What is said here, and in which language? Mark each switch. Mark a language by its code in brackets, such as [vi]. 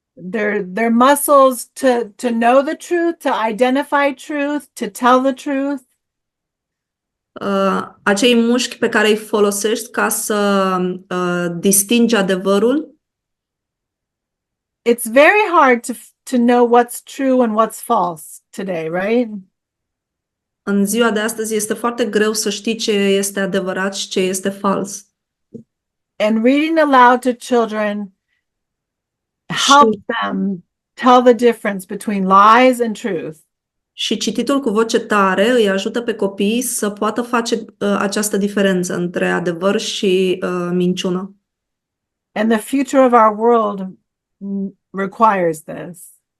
[en] Their muscles to know the truth, to identify truth, to tell the truth. [ro] Acei mușchi pe care îi folosești ca să distingi adevărul. [en] It's very hard to know what's true and what's false today, right? [ro] În ziua de astăzi este foarte greu să știi ce este adevărat și ce este fals. [en] And reading aloud to children helps them tell the difference between lies and truth. [ro] Și cititul cu voce tare îi ajută pe copii să poată face această diferență între adevăr și minciună. [en] And the future of our world requires this.